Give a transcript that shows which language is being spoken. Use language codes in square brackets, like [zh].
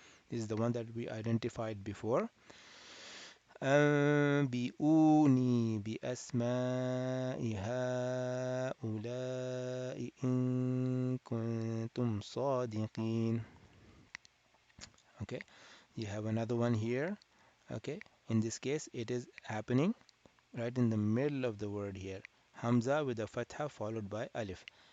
[en] This is the one that we identified before. [ar] أنبئوني بأسماء هؤلاء إن كنتم صادقين. [en] Okay, you have another one here. Okay, in this case it is happening right in the middle of the word here. Hamza with a fatha followed by alif.